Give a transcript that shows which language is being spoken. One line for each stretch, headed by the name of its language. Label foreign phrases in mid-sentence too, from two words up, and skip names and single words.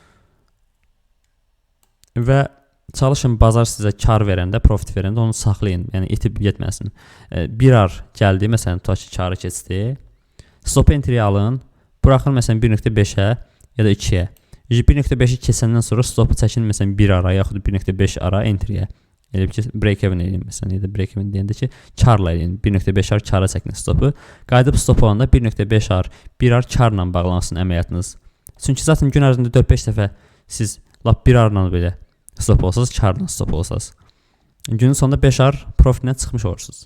Azerbaijani: Və çalışın bazar sizə kar verəndə, profit verəndə onu saxlayın. Yəni itib getməsin. 1R gəldi, məsələn tutaq ki, karı keçdi.
English: Stop entry alın.
Azerbaijani: Buraxın məsələn 1.5-ə ya da 2-yə. 1.5-i keçəndən sonra stopu çəkin məsələn 1R-a yaxud 1.5R-a entry-yə. Elə ki
English: break even
Azerbaijani: edin məsələn, ya da
English: break even
Azerbaijani: deyəndə ki, karla edin. 1.5R kara çəkin stopu. Qayıdıb stop olanda 1.5R, 1R karla bağlansın əməliyyatınız. Çünki zaten gün ərzində 4-5 dəfə siz lap 1R-la belə stop olsanız, karla stop olsanız, günün sonunda 5R profitlə çıxmış olursunuz.